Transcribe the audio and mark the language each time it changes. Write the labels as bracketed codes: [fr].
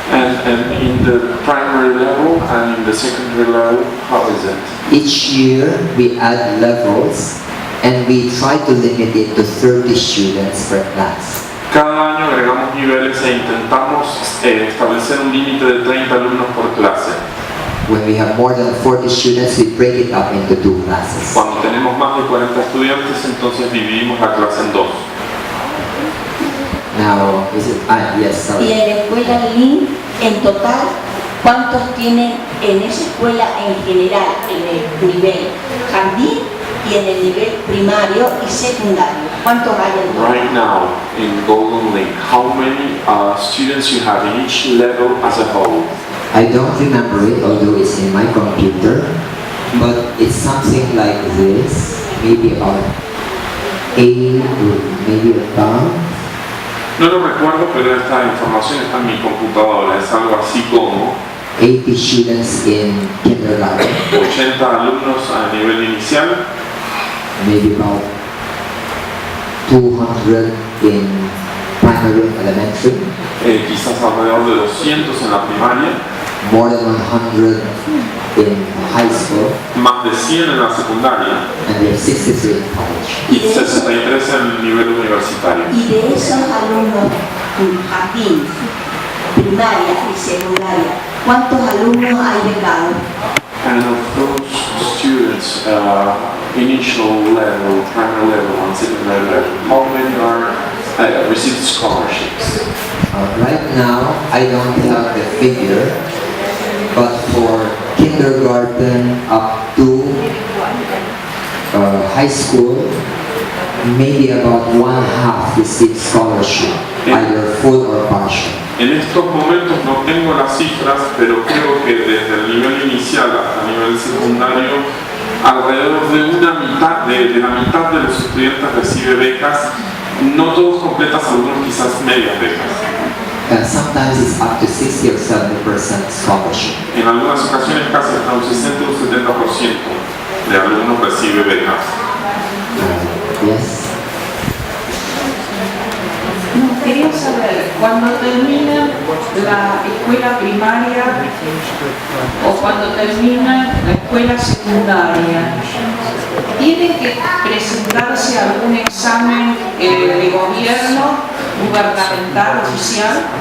[en] And in the primary level and in the secondary level, how is it? Each year we add levels and we try to limit it to 30 students per class. [es] Cada año agregamos niveles e intentamos establecer un límite de 30 alumnos por clase. [en] When we have more than 40 students, we break it up into 2 classes. [es] Cuando tenemos más de 40 estudiantes, entonces dividimos la clase en 2. [en] Now, is it? Yes, sorry. [es] Y en la escuela Link, en total, ¿cuántos tienen en esa escuela en general, en el nivel jardín y en el nivel primario y secundario? ¿Cuántos hay en total? [en] Right now, in Golden Link, how many students you have in each level as a whole? I don't remember it, although it's in my computer, but it's something like this, maybe about 8 or maybe above. [es] No lo recuerdo, pero esta información está en mi computadora. Es algo así como [en] 80 students in kindergarten, [es] 80 alumnos a nivel inicial, [en] maybe about 200 in primary and elementary, [es] quizás alrededor de 200 en la primaria, [en] more than 100 in high school, [es] más de 100 en la secundaria [en] and we have 63 in college. [es] y 63 en el nivel universitario. Y de esos alumnos jardín, primaria y secundaria, ¿cuántos alumnos hay becados? [en] And of those students, initial level, primary level, and secondary level, how many are received scholarships? Right now, I don't have the figure, but for kindergarten up to high school, maybe about 1/2 receive scholarship, either full or partial. [es] En estos momentos no tengo las cifras, pero creo que desde el nivel inicial hasta el nivel secundario, alrededor de la mitad de los estudiantes recibe becas, no todos completas, algunos quizás medias becas. [en] Sometimes it's up to 60 or 70% scholarship. [es] En algunas ocasiones casi hasta un 60 o 70% de alumnos recibe becas. [en] Yes. [es] Quería saber, cuando terminan la escuela primaria o cuando terminan la escuela secundaria, ¿tienen que presentarse a algún examen de gobierno, gubernamental, oficial?